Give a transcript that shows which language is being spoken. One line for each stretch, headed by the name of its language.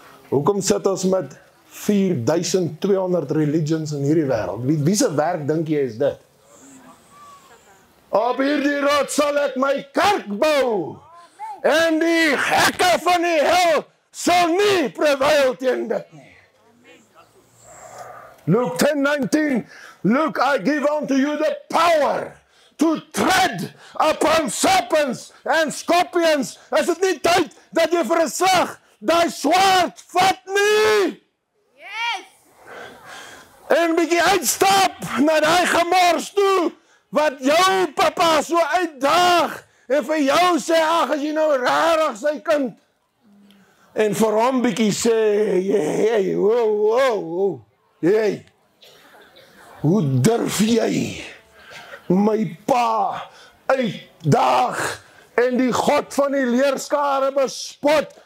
Afrikaans: Hoekom sit ons met 4200 religions in hierdie wêreld? Wie se werk dink jy is dit? Op hierdie rots sal ek my kerk bou, en die hekke van die hel sal nie prevail teen dit nie.
English: Luke 10:19, look, I give unto you the power to tread upon serpents and scorpions.
Afrikaans: Is dit nie tyd dat jy vir 'n slag daai swaard vat nie?
English: Yes!
Afrikaans: En bietjie uitstap na daai gemors toe, wat jou papa so uitdaag, en vir jou sê, ag, as jy nou rarig sy kind, en vir hom bietjie sê, hey, wow, hey, hoe durf jy my pa uitdaag en die God van die leerskare bespot?